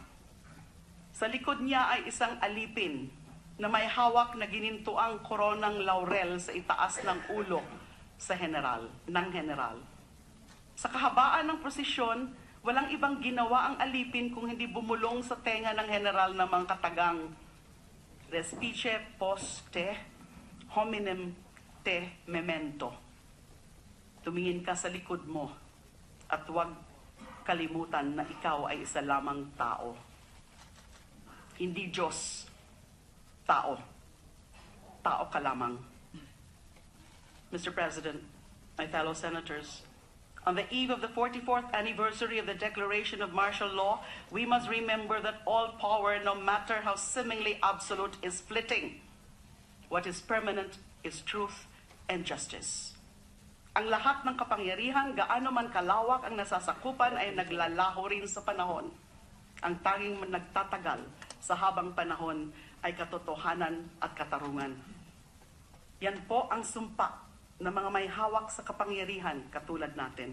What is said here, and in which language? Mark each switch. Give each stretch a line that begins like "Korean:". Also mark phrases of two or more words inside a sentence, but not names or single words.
Filipino: Sa likod niya ay isang alipin na may hawak na ginintuang koronang laurel sa itaas ng ulo ng general. Sa kahabaan ng prosesyon, walang ibang ginawa ang alipin kung hindi bumulong sa tenga ng general na mga katagang,
Latin: respice post te, hominem te memento.
Filipino: Tumingin ka sa likod mo at huwag kalimutan na ikaw ay isa lamang tao. Hindi Diyos, tao. Tao ka lamang.
English: Mr. President, my fellow senators, on the eve of the 44th anniversary of the declaration of martial law, we must remember that all power, no matter how seemingly absolute, is fleeting. What is permanent is truth and justice.
Filipino: Ang lahat ng kapangyarihan, gaano man kalawak ang nasasakupan, ay naglalaho rin sa panahon. Ang tanging nagtatagal sa habang panahon ay katotohanan at katarungan. Yan po ang sumpa ng mga may hawak sa kapangyarihan katulad natin.